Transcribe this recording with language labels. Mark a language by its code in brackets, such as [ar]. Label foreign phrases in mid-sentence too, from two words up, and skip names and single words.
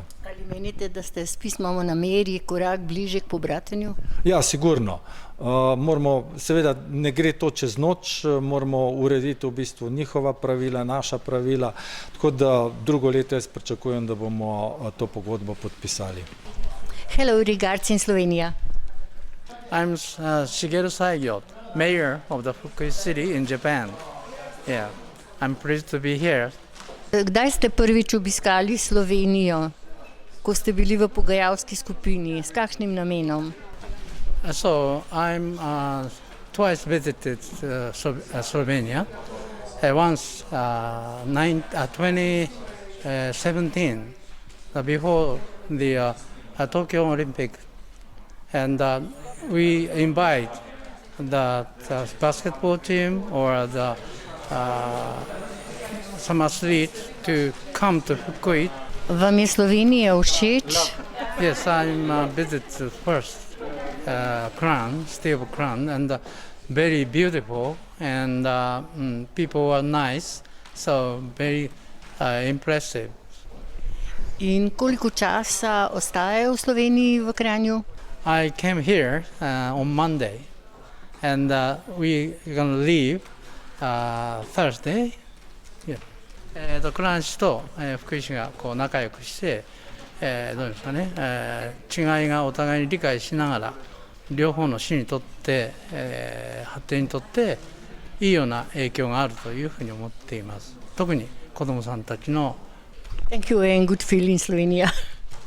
[sl] Ali menite, da ste s pismom o nameri korak bliže k pobratenju? Ja, sigurno. Moramo, seveda ne gre to čez noč, moramo urediti v bistvu njihova pravila, naša pravila, tako da drugo leto jaz pričakujem, da bomo to pogodbo podpisali. [en] Hello, regards in Slovenija. I'm Shigeru Saigyo, mayor of the Fukui city in Japan. Yeah, I'm pleased to be here. [sl] Kdaj ste prvič obiskali Slovenijo, ko ste bili v pogajalski skupini? S kakšnim namenom? [en] So I'm twice visited Slovenia. Once 2017, before the Tokyo Olympic, and we invite the basketball team or the some athletes to come to Fukui. [sl] Vam je Slovenija všeč? [en] Yes, I'm visited first Kranj, state of Kranj, and very beautiful, and people are nice, so very impressive. [sl] In koliko časa ostajajo v Sloveniji v Kranju? [en] I came here on Monday, and we gonna leave Thursday. Yeah. [ja] クラン市と福井市がこう仲良くして、どうですかね、違いがお互いに理解しながら両方の市にとって、発展にとっていいような影響があるというふうに思っています。特に子どもさんたちの [en] Thank you and good feeling Slovenia.